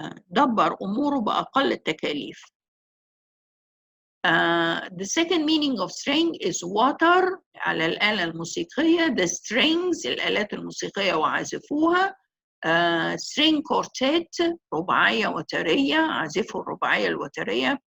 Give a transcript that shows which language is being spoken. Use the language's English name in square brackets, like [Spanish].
[Arabic] دبر أموره بأقل التكاليف. [English] The second meaning of string is water [Arabic] على الآلة الموسيقية. [English] The strings [Arabic] الآلات الموسيقية وعازفوها. [English] String quartet [Arabic] رباعية وترية عازفوا الرباعية الوترية.